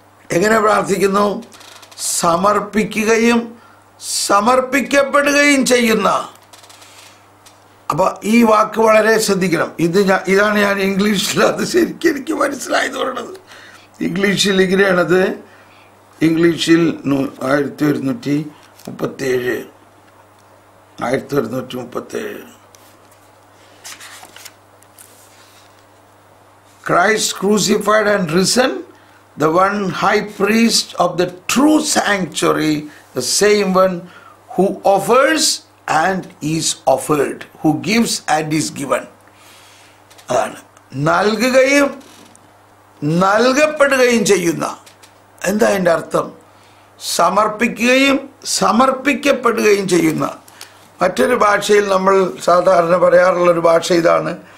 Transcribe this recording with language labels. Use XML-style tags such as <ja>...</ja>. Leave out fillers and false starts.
<ml>എങ്ങനെ പ്രാർത്ഥിക്കുന്നു? സമർപ്പിക്കുകയും സമർപ്പിക്കപ്പെടുകയും ചെയ്യുന്ന. അപ്പൊ ഈ വാക്ക് വളരെ ശ്രദ്ധിക്കണം. ഇതാണ് ഞാൻ ഇംഗ്ലീഷിൽ, അത് ശരിക്കും എനിക്ക് മനസ്സിലായത് പറയുന്നത്. ഇംഗ്ലീഷിൽ ഇങ്ങനെയാണത്. ഇംഗ്ലീഷിൽ</ml> <en>1137 Christ crucified and risen, the one high priest of the true sanctuary, the same one who offers and is offered, who gives and is given.</en> <ml>അതാണ് നൽകുകയും നൽകപ്പെടുകയും ചെയ്യുന്ന. എന്താ അതിൻ്റെ അർത്ഥം? സമർപ്പിക്കുകയും സമർപ്പിക്കപ്പെടുകയും ചെയ്യുന്ന. മറ്റൊരു ഭാഷയിൽ നമ്മൾ സാധാരണ പറയാറുള്ളൊരു ഭാഷ ഇതാണ്.</ml>